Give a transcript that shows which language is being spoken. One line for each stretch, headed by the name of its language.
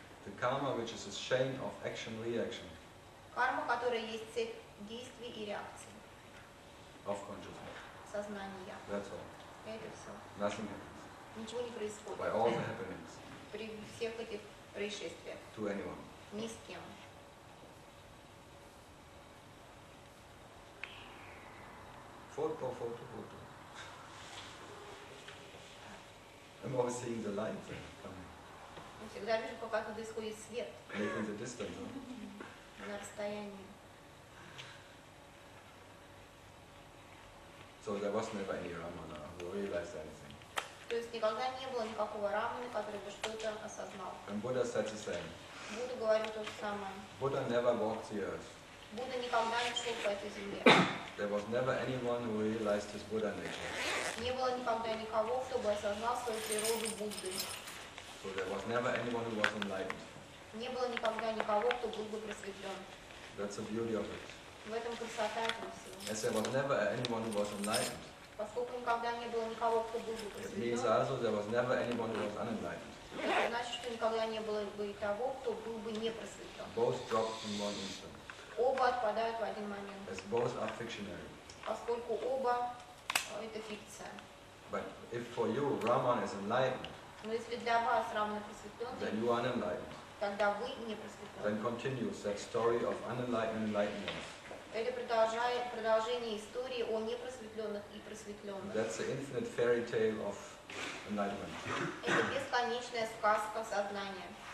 English: The karma which is a chain of action-reaction
Russian: Карма, которая есть цепь действий и реакций.
English: of consciousness.
Russian: Сознания.
English: That's all.
Russian: Это все.
English: Nothing happens.
Russian: Ничего не происходит.
English: By all the happenings
Russian: При всех этих происшествиях.
English: to anyone.
Russian: Ни с кем.
English: Photo. I'm always seeing the light coming,
Russian: Я всегда вижу, как оттуда исходит свет
English: making the distance.
Russian: на расстоянии.
English: So there was never any Ramana who realized anything.
Russian: То есть никогда не было никакого Раманы, который бы что-то осознал.
English: And Buddha said the same.
Russian: Будда говорил то же самое.
English: Buddha never walked the earth.
Russian: Будда никогда не шел по этой земле.
English: There was never anyone who realized his Buddha nature.
Russian: Не было никогда никого, кто бы осознал свою природу Будды.
English: So there was never anyone who was enlightened.
Russian: Не было никогда никого, кто был бы просветлен.
English: That's the beauty of it.
Russian: В этом красота этого всего.
English: As there was never anyone who was enlightened,
Russian: Поскольку никогда не было никого, кто был бы
English: it means
Russian: просветлен,
English: also there was never anyone who was unenlightened.
Russian: это значит, что никогда не было бы и того, кто был бы не просветлен.
English: Both dropped in one instant,
Russian: Оба отпадают в один момент,
English: as both are fictionary.
Russian: поскольку оба это фикция.
English: But if for you Raman is enlightened,
Russian: Но если для вас равно
English: then
Russian: просветленный,
English: you are unenlightened.
Russian: тогда вы не
English: Then
Russian: просветлены.
English: continues that story of unenlightened enlightenment.
Russian: Это продолжение истории о непросветленных и просветленных.
English: That's the infinite fairy tale of enlightenment.
Russian: Это бесконечная сказка сознания.